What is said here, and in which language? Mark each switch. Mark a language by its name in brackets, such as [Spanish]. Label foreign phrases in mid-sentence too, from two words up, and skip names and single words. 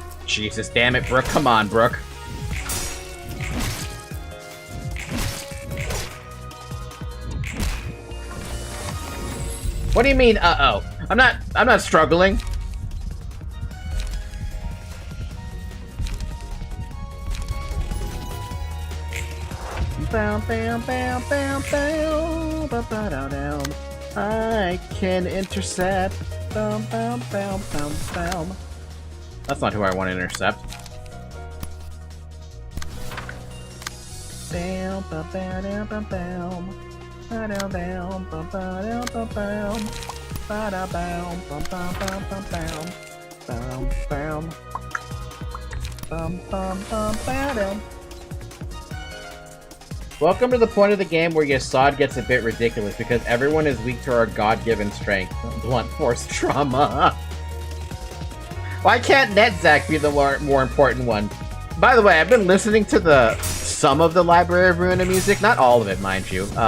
[English] Jesus, damn it, Brooke. Come on, Brooke. What do you mean, uh-oh? I'm not struggling. Bam, bam, bam, bam, bam, ba, ba, da, down. I can intercept. Bam, bam, bam, bam, bam. That's not who I want to intercept. Bam, ba, ba, da, bam, bam. Ba, da, bam, ba, ba, da, bam, bam. Ba, da, bam, bam, bam, bam, bam, bam. Bam, bam. Bam, bam, bam, bam. Welcome to the point of the game where Yasad gets a bit ridiculous because everyone is weak to our god-given strength. Blunt force trauma. Why can't Netzach be the more important one? By the way, I've been listening to some of the Library of Ruina music, not all of it, mind you.